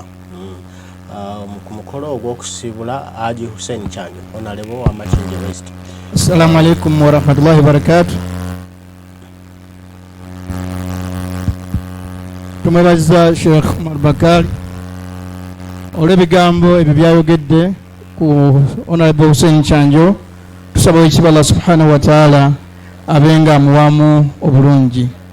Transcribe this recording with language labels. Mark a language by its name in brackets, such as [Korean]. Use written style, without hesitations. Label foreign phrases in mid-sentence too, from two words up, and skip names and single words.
[Ganda] Ku mukolo ogw'okusibula Haji Hussein Kyanjo Honorable wa Machinje West. [Arabic] السلام عليكم ورحمة الله وبركاته. [Ganda] Tumwebaza Sheikh Umar Bakar olw'ebigambo ebyo byayogedde ku Honorable Hussein Kyanjo. Tusaba ekibala Allah [Arabic] سبحانه وتعالى [Ganda] abenga amuwamu obulungi.